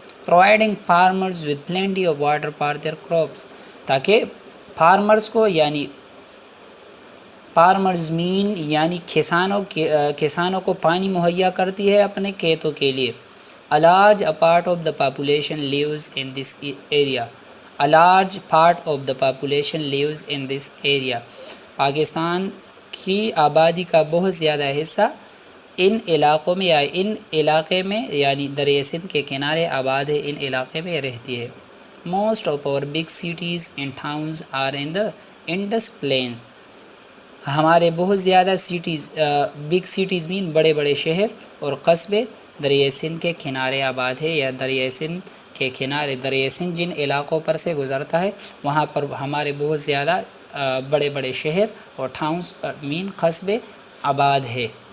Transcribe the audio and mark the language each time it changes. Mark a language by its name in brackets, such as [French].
[English] providing farmers with plenty of water for their crops, [Urdu] تاکہ farmers کو یعنی farmers مین یعنی کسانوں کو پانی مہیا کرتی ہے اپنے کھیتوں کے لیے. [English] A large part of the population lives in this area. A large part of the population lives in this area. [Urdu] Pakistan کی آبادی کا بہت زیادہ حصہ ان علاقوں میں یا ان علاقے میں یعنی دریائے سندھ کے کنارے آباد ہے، ان علاقے میں رہتی ہے. [English] Most of our big cities and towns are in the Indus Plains. [Urdu] ہمارے بہت زیادہ سٹیز بگ سٹیز مین بڑے بڑے شہر اور قصبے دریائے سندھ کے کنارے آباد ہے، یا دریائے سندھ کے کنارے دریائے سندھ جن علاقوں پر سے گزرتا ہے وہاں پر ہمارے بہت زیادہ بڑے بڑے شہر اور ٹاؤنز مین قصبے آباد ہے.